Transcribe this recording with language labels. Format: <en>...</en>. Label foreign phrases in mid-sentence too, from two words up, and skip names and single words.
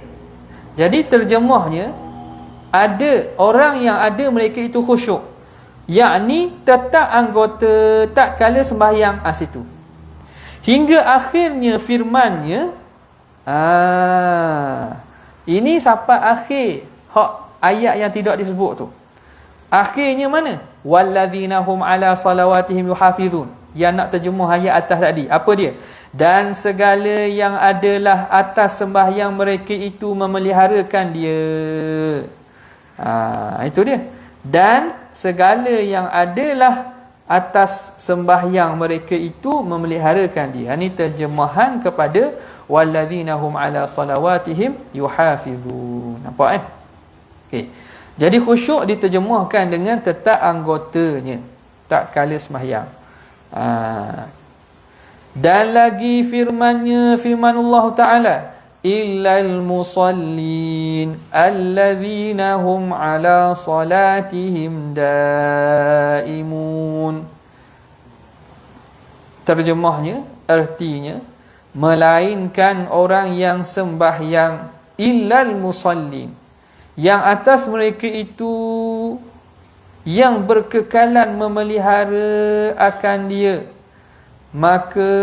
<ms>Jadi terjemahnya, ada orang yang ada mereka itu khusyuk, yakni tetap anggota tak kala sembahyang situ. Hingga akhirnya firmannya, ini sampai akhir hak ayat yang tidak disebut tu. Akhirnya mana?</ms> <ar>والذين هم على صلواتهم يحافظون.</ar> <ms>Yang nak terjemah ayat atas tadi, apa dia? Dan segala yang adalah atas sembahyang mereka itu memeliharakan dia. Itu dia. Dan segala yang adalah atas sembahyang mereka itu memeliharakan dia. Ini terjemahan kepada</ms> <ar>والذين هم على صلواتهم يحافظون.</ar> <ms>Nampak Okey. Jadi khusyuk diterjemahkan dengan tetap anggotanya tak kala sembahyang. Dan lagi firman Allah Ta'ala,</ms> <ar>إلا المصلين الذين هم على صلاتهم دائمون.</ar> <ms>Terjemahnya, artinya, melainkan orang yang sembahyang,</ms> <ar>إلا المصلين,</ar> <ms>yang atas mereka itu yang berkekalan memelihara akan dia, maka</ms>